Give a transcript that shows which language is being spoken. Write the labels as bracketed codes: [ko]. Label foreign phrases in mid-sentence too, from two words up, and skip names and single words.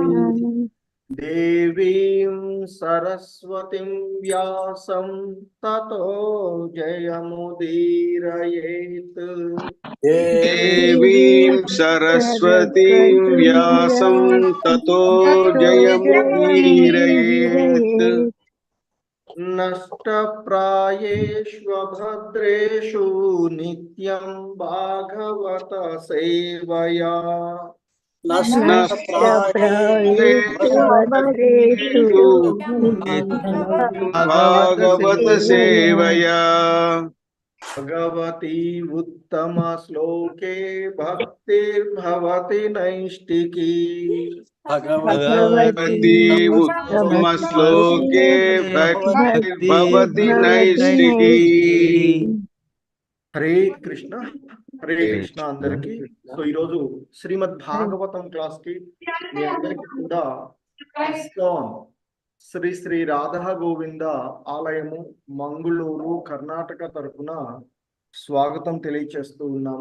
[sa] దేవీం సరస్వతిం వ్యాసం తతో జయముదీరయేత్। देवीं सरस्वतीं व्यासं ततो जयमुदीरयेत्। నష్టప్రాయేష్వభద్రేషు నిత్యం భాగవత సేవయా। नष्टप्रायेषु भागवत सेवया। भगवती उत्तम श्लोके भक्तिर्भवति नैष्टिकी। भगवती उत्तम श्लोके भक्तिर्भवति नैष्टिकी। హరే కృష్ణ హరే కృష్ణ అందరికి। [te] సో ఈరోజు శ్రీమద్ భాగవతం క్లాస్ కి మీ అందరికి కూడా ఇస్కాన్ శ్రీ శ్రీ రాధా గోవింద ఆలయము మంగళూరు కర్ణాటక తరపున స్వాగతం తెలియచేస్తూ ఉన్నాము।